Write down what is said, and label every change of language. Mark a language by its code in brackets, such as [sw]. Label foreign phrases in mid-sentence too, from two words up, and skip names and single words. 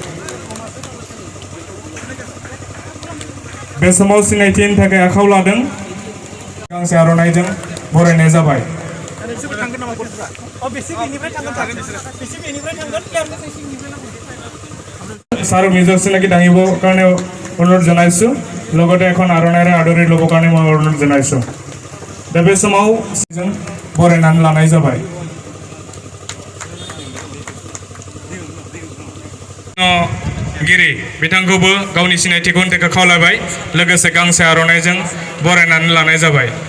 [brx] बे समाव सिनायथि होनो थाखाय आखाव लादों गांसे आर'नाइजों बरायनाय जाबाय सार [as] নিজৰ চিনাকি দাঙিব কাৰণে অনুৰোধ জনাইছোঁ [brx] লগতে এখন আৰনাইৰে আদৰি ল'বৰ কাৰণে মই অনুৰোধ জনাইছোঁ दा बे समाव जों बरायनानै लानाय जाबाय गिरि बिथांखौबो गावनि सिनायथिखौ होनो थाखाय खावलायबाय लोगोसे गांसे आर'नाइजों बरायनानै लानाय जाबाय